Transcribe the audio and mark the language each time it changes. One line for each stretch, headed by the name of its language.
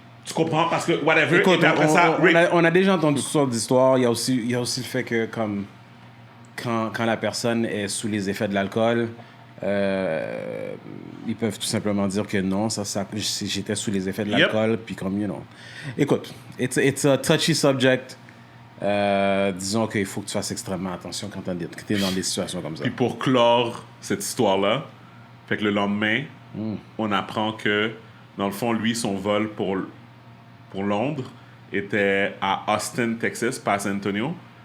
French: Tu comprends? Parce que, whatever, écoute, et après ça, on a déjà entendu toutes sortes d'histoires. Il y a aussi le fait que, comme, quand la personne est sous les effets de l'alcool, ils peuvent tout simplement dire que non, j'étais sous les effets de l'alcool, puis comme, you know.
English: Écoute, it's a touchy subject.
French: Disons qu'il faut que tu fasses extrêmement attention quand tu es dans des situations comme ça. Puis pour clore cette histoire-là, fait que le lendemain, on apprend que, dans le fond, lui, son vol pour Londres était à Austin, Texas, pas à San Antonio.